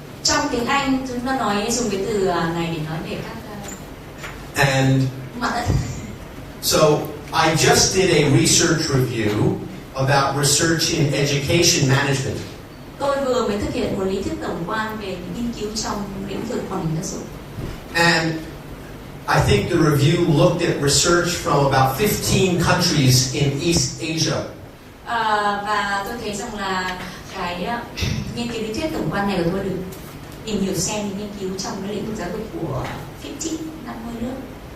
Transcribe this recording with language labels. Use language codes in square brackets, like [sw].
[vi] Trong tiếng Anh chúng ta dùng cái từ này để nói về các [en] And [vi] mặt đất. [en] so I just did a research review about research in education management. [vi] Tôi vừa mới thực hiện một lý thuyết tổng quan về những nghiên cứu trong lĩnh vực quản lý giáo dục. [en] And I think the review looked at research from about 15 countries in East Asia. [vi] Và tôi thấy rằng là cái nghiên cứu lý thuyết tổng quan này của tôi được tìm hiểu xem những nghiên cứu trong cái lĩnh vực giáo dục của 50 nước.